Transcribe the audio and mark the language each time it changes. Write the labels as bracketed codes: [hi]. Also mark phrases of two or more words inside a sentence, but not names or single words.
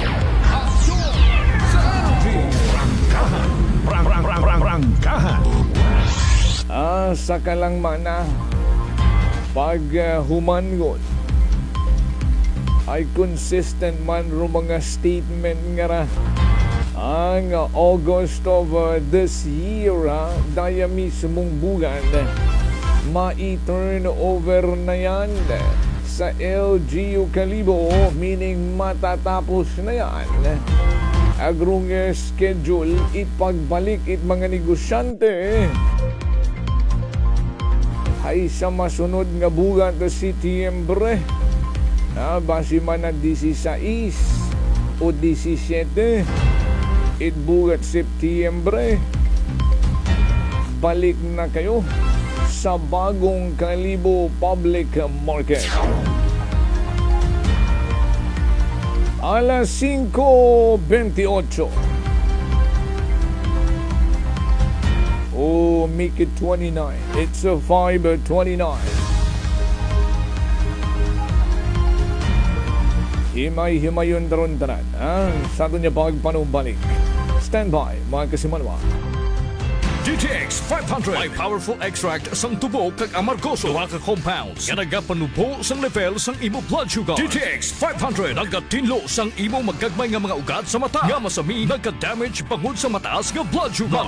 [akl] Sa kalang mana, pag humangon ay consistent man ro mga statement nga ra ang [en] August of this year [akl] daya mismong bulan ma-turn over na yan sa LGU Kalibo, meaning matatapos na yan agrong schedule ipagbalik it mga negosyante ay sa masunod nga buwan to Setyembre na base man na 16 o 17 it buwan Setyembre balik na kayo sa bagong Kalibo Public Market. Alas 5:28. [en] Oh, make it 29. It's a 5:29. [akl] Himay-himayon daron tanan. Sa ato niya pagpanumbalik. [en] Stand by, [akl] mga kasimanwa. [hil] GTX 500 may [en] powerful extract [hil] sang tubo kag amargoso duha ka compounds nga nagapanubo sang level sang imo [en] blood sugar. [hil] GTX 500 nagatinlo sang imo magagmay nga mga ugat sa mata nga masami nagka-damage bangod sa mataas nga [en] blood sugar.